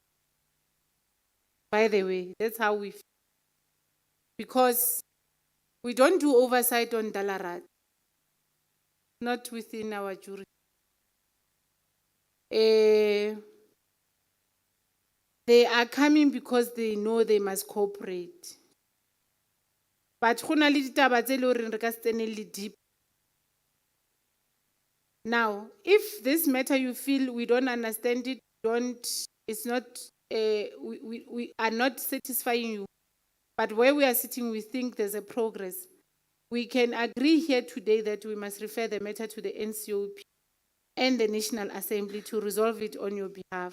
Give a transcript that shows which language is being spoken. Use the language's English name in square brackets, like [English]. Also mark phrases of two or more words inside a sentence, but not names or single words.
[English] By the way, that's how we feel. Because we don't do oversight on Dalarat, not within our jurisdiction. They are coming because they know they must cooperate. [Southern Sotho] But go na le ditaba tse le hore re ka se tsenelle deep. [English] Now, if this matter you feel we don't understand it, it's not, we are not satisfying you, but where we are sitting, we think there's a progress, We can agree here today that we must refer the matter to the NCOP and the National Assembly to resolve it on your behalf.